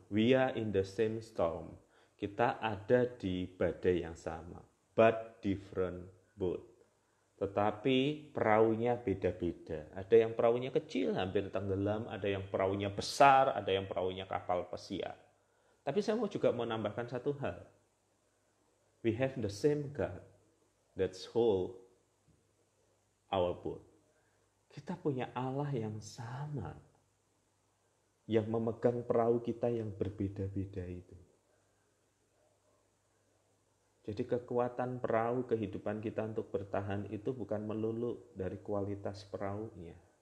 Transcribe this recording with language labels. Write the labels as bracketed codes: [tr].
[en] We are in the same storm. [id] Kita ada di badai yang sama, [en] but different boat. [id] Tetapi perahunya beda-beda. Ada yang perahunya kecil, hampir tenggelam. Ada yang perahunya besar, ada yang perahunya kapal pesiar. Tapi saya juga mau menambahkan satu hal. [en] We have the same God that's hold our boat. [id] Kita punya Allah yang sama, yang memegang perahu kita yang berbeda-beda itu. Jadi kekuatan perahu kehidupan kita untuk bertahan itu bukan melulu dari kualitas perahunya.